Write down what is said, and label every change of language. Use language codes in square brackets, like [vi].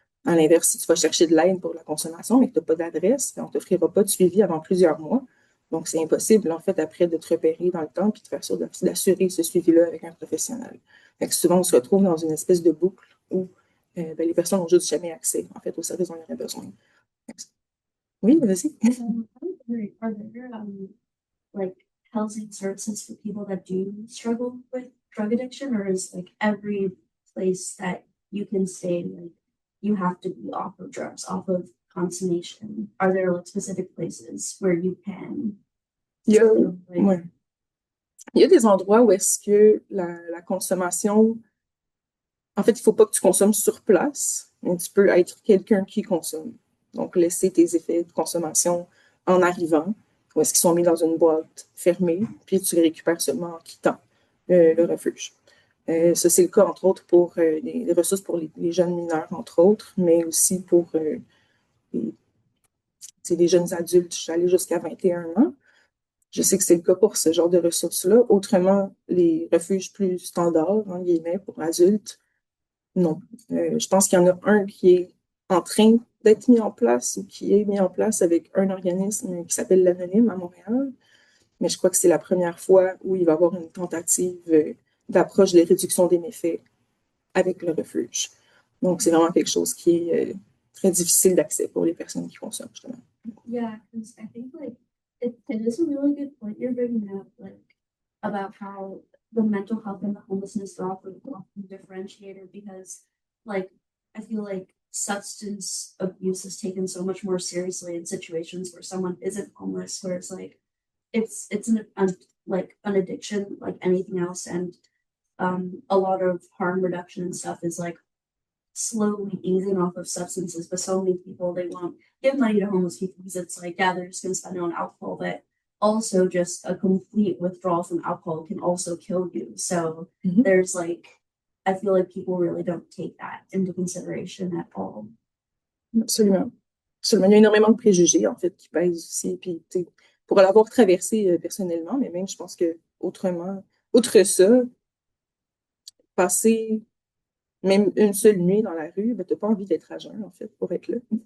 [fr] À l'inverse, si tu vas chercher de l'aide pour la consommation, mais que tu n'as pas d'adresse, ben, on ne t'offrira pas de suivi avant plusieurs mois. Donc, c'est impossible, en fait, après, de te repérer dans le temps et de faire sûr d'assurer ce suivi-là avec un professionnel. Fait que souvent, on se retrouve dans une espèce de boucle où ben, les personnes n'ont juste jamais accès, en fait, aux services dont il y en a besoin. Oui, vas-y. [en] Are there like housing services for people that do struggle with drug addiction, or is like every place that you can stay, like you have to be off of drugs, off of consummation? Are there like specific places where you can? [fr] Ouais. Il y a des endroits où est-ce que la consommation, en fait, il ne faut pas que tu consommes sur place, mais tu peux être quelqu'un qui consomme. Donc, laisser tes effets de consommation en arrivant, ou est-ce qu'ils sont mis dans une boîte fermée, puis tu les récupères seulement en quittant le refuge. Ça, c'est le cas, entre autres, pour les ressources pour les jeunes mineurs, entre autres, mais aussi pour les jeunes adultes, aller jusqu'à 21 ans. Je sais que c'est le cas pour ce genre de ressources-là. Autrement, les refuges plus standards, en guillemets, pour adultes, non. Je pense qu'il y en a un qui est en train d'être mis en place ou qui est mis en place avec un organisme qui s'appelle l'Anonyme à Montréal. Mais je crois que c'est la première fois où il va y avoir une tentative d'approche de réduction des méfaits avec le refuge. Donc, c'est vraiment quelque chose qui est très difficile d'accès pour les personnes qui consomment, justement. [en] Yeah, because I think like it is a really good point you're bringing up, like about how the mental health and the homelessness are often differentiated because like I feel like substance abuse is taken so much more seriously in situations where someone isn't homeless, where it's like it's like an addiction like anything else, and a lot of harm reduction and stuff is like slowly easing off of substances, but so many people they won't give money to homeless people because it's like, yeah, they're just gonna spend it on alcohol, but also just a complete withdrawal from alcohol can also kill you. So there's like I feel like people really don't take that into consideration at all. [fr] Absolument. Absolument. Il y a énormément de préjugés, en fait, qui pèsent aussi. Puis, pour l'avoir traversé personnellement, mais même, je pense que autrement, outre ça, passer même une seule nuit dans la rue, ben, tu n'as pas envie d'être à jeun, en fait, pour être là.